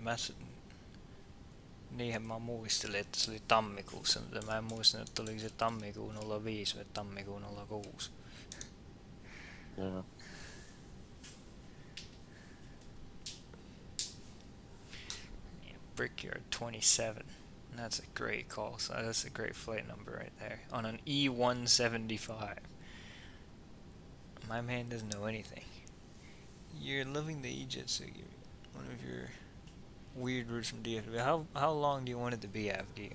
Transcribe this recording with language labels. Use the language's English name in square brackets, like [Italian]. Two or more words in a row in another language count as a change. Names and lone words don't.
[Finnish] Niinhän mä muistelin, että se oli tammikuussa, mutta mä en muistanut, että oliko se tammikuun 05 vai tammikuun 06. Joo. [English] Brickyard 27. That's a great call. So that's a great flight number right there. On an E175. My man doesn't know anything. You're loving the E-Jet, so one of your weird routes from DFW. How long do you want it to be, AFD?